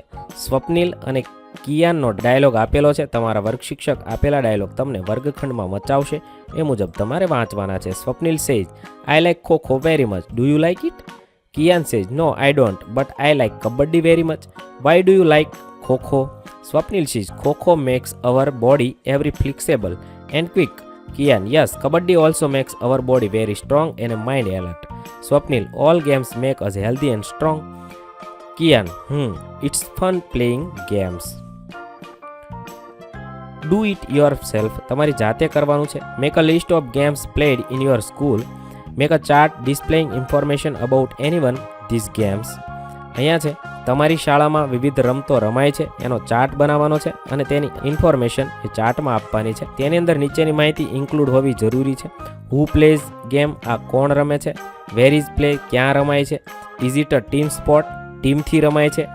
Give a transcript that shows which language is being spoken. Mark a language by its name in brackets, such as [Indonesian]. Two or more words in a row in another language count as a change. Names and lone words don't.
[Gujarati] સ્વપ્નિલ અને કિયાનનો ડાયલોગ આપેલો છે. તમારા વર્ગ શિક્ષક આપેલા ડાયલોગ તમને વર્ગખંડમાં વચાવશે, એ મુજબ તમારે વાંચવાના છે. [English] Swapnil says I like kho very much. Do you like it? Kian says no I don't, but I like kabaddi very much. Why do you like kho? Swapnil says, Kho makes our body every flexible and quick. Kian, yes, Kabaddi also makes our body very strong and a mind alert. Swapnil, all games make us healthy and strong. Kian, it's fun playing games. Do it yourself. [Gujarati] તમારી જાતે કરવાનું છે. [English] Make a list of games played in your school. Make a chart displaying information about anyone these games. [Gujarati] અહીંયા છે તમારી શાળામાં વિવિધ રમતો રમાય છે એનો ચાર્ટ બનાવવાનો છે અને તેની ઇન્ફોર્મેશન એ ચાર્ટમાં આપવાની છે. તેની અંદર નીચેની માહિતી ઇન્ક્લુડ હોવી જરૂરી છે. [English] who plays game, [Gujarati] આ કોણ રમે છે. [English] where is play, [Gujarati] ક્યાં રમાય છે. [English] is it a team sport, [Gujarati] ટીમથી રમાય છે.